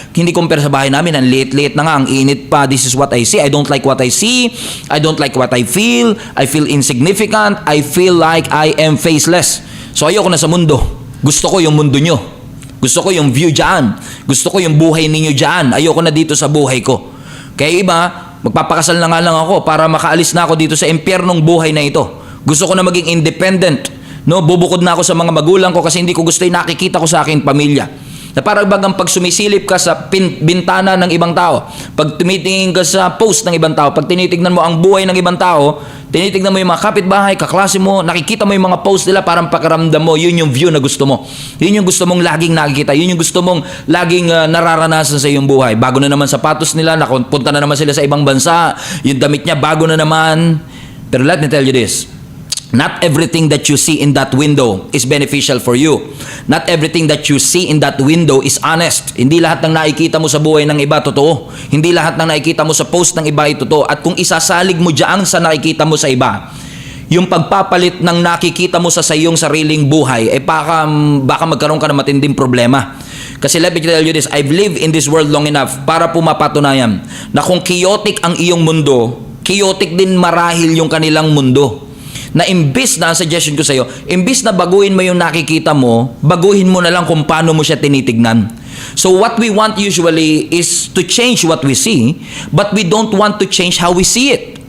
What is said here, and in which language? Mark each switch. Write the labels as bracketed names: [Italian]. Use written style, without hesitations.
[Filipino] Hindi compare sa bahay namin, ang late-late na nga, ang init pa. [English] This is what I see. I don't like what I see. I don't like what I feel. I feel insignificant. I feel like I am faceless. [Filipino] So, ayoko na sa mundo. Gusto ko yung mundo nyo. Gusto ko yung view dyan. Gusto ko yung buhay ninyo dyan. Ayoko na dito sa buhay ko. Kaya iba, magpapakasal na nga lang ako para makaalis na ako dito sa impyernong buhay na ito. Gusto ko na maging independent. No, bubukod na ako sa mga magulang ko kasi hindi ko gusto yung nakikita ko sa aking pamilya. Na parang bagang pag sumisilip ka sa bintana ng ibang tao, pag tumitingin ka sa post ng ibang tao, pag tinitignan mo ang buhay ng ibang tao, tinitignan mo yung mga kapitbahay, kaklase mo, nakikita mo yung mga post nila, parang pakiramdam mo, yun yung view na gusto mo. Yun yung gusto mong laging nakikita. Yun yung gusto mong laging nararanasan sa iyong buhay. Bago na naman sapatos nila, napunta na naman sila sa ibang bansa, yung damit niya bago na naman. [English] Pero let me tell you this. Not everything that you see in that window is beneficial for you. Not everything that you see in that window is honest. [Filipino] Hindi lahat ng nakikita mo sa buhay ng iba totoo. Hindi lahat ng nakikita mo sa post ng iba ay totoo. At kung isasalig mo diyan sa nakikita mo sa iba, yung pagpapalit ng nakikita mo sa iyong sariling buhay, baka magkaroon ka ng matinding problema. Kasi [English] let me tell you this, I've lived in this world long enough [Filipino] para pumapatunayan na kung chaotic ang iyong mundo, chaotic din marahil yung kanilang mundo. Na imbis na, ang suggestion ko sa iyo, imbis na baguhin mo yung nakikita mo, baguhin mo na lang kung paano mo siya tinitignan. [English] So what we want usually is to change what we see, but we don't want to change how we see it.